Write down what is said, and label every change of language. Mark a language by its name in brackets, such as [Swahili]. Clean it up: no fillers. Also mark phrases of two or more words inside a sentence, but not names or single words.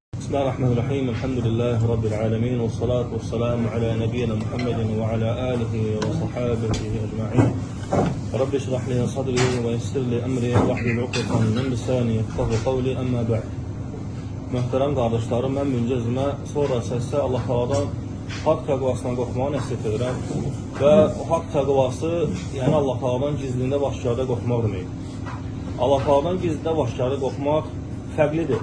[Arabic] بسم الله الرحمن الرحيم. الحمد لله رب العالمين. والصلاة والسلام على نبينا محمد وعلى آله وصحابته أجمعين. رب اشرح لي صدري ويسر لي أمري واحلل عقدة من لساني يفقهوا قولي، أما بعد. [Azerbaijani] Möhtərəm qardaşlarım, mən birinci özümə, sonra səsə Allah Taala'dan haqq təqvasından qorxmağı nəsihət edirəm və o haqq təqvası, yəni Allah Taala'dan gizlində və aşkarda qorxmaq deməkdir. Allah Taala'dan gizlində və aşkarda qorxmaq fərqlidir.